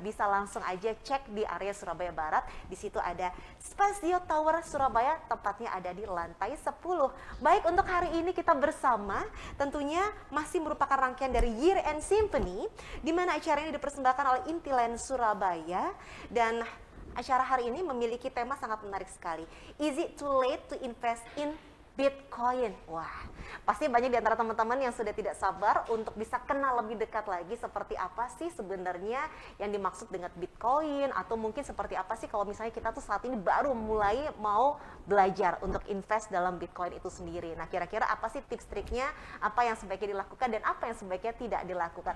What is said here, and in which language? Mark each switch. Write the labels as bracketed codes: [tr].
[id] Bisa langsung aja cek di area Surabaya Barat. Di situ ada Spasio Tower Surabaya, tepatnya ada di lantai 10. Baik, untuk hari ini kita bersama tentunya masih merupakan rangkaian dari Year End Symphony, di mana acara ini dipersembahkan oleh Intiland Surabaya. Dan acara hari ini memiliki tema sangat menarik sekali. [en] Is it too late to invest in Bitcoin? [id] Wah, pasti banyak di antara teman-teman yang sudah tidak sabar untuk bisa kenal lebih dekat lagi seperti apa sih sebenarnya yang dimaksud dengan Bitcoin, atau mungkin seperti apa sih kalau misalnya kita tuh saat ini baru mulai mau belajar untuk invest dalam Bitcoin itu sendiri. Nah, kira-kira apa sih tips triknya, apa yang sebaiknya dilakukan dan apa yang sebaiknya tidak dilakukan.